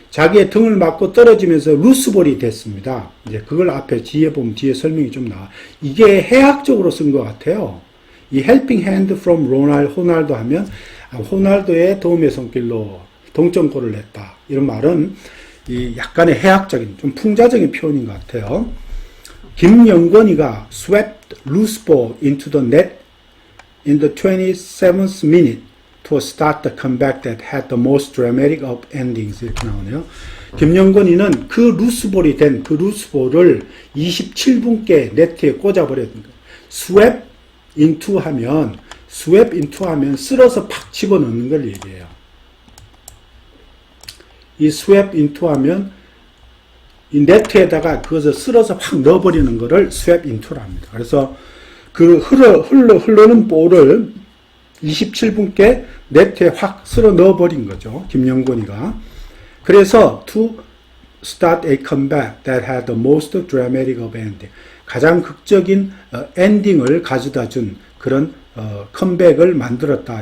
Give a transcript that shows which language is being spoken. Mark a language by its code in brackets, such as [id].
[ko] 자기의 등을 맞고 떨어지면서 루스볼이 됐습니다. 이제 그걸 앞에 뒤에 보면 뒤에 설명이 좀 나와. 이게 해학적으로 쓴 것 같아요. 이 [en] helping hand from [ko] 호날두 하면 호날두의 도움의 손길로 동점골을 냈다. 이런 말은 이 약간의 해학적인 좀 풍자적인 표현인 것 같아요. [en] 김영건이가 swept loose ball into the net in the 27th minute to start the comeback that had the most dramatic of endings. [ko] 이렇게 나오네요. 김영건이는 그 루스볼이 된 그 루스볼을 27분께 네트에 꽂아버렸던 거예요. [en] swept into [ko] 하면 쓸어서 팍 집어넣는 걸 얘기해요. 이 [en] swept into [ko] 하면 이 네트에다가 그것을 쓸어서 확 넣어버리는 거를 swept into라 합니다. 그래서 그 흐르는 볼을 27분께 네트에 확 쓸어 넣어버린 거죠. 김영곤이가. [en] 그래서 to start a comeback that had the most dramatic of ending. [ko] 가장 극적인 엔딩을 가져다 준 그런 컴백을 만들었다.